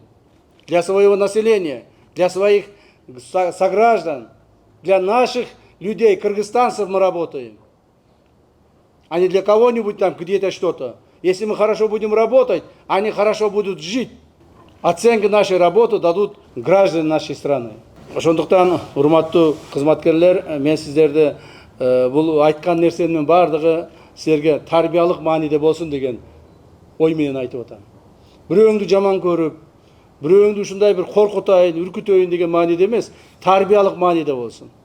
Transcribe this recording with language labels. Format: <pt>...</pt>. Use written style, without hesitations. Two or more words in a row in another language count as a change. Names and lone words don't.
<ru>Для своего населения, для своих сограждан, для наших людей, кыргызстанцев мы работаем. А не для кого-нибудь там где-то что-то. Если мы хорошо будем работать, они хорошо будут жить. Оценки нашей работы дадут граждане нашей страны.</ru> <ky>Ошондуктан, урматтуу кызматкерлер, мен сиздерди бул айткан нерсенин бардыгы силерге тарбиялык мааниде болсун деген ой менен айтып атам. Бирөөңдү жаман көрүп, бирөөңдү ушундай бир коркутайын, үркүтөйүн деген мааниде эмес, тарбиялык мааниде болсун.</ky>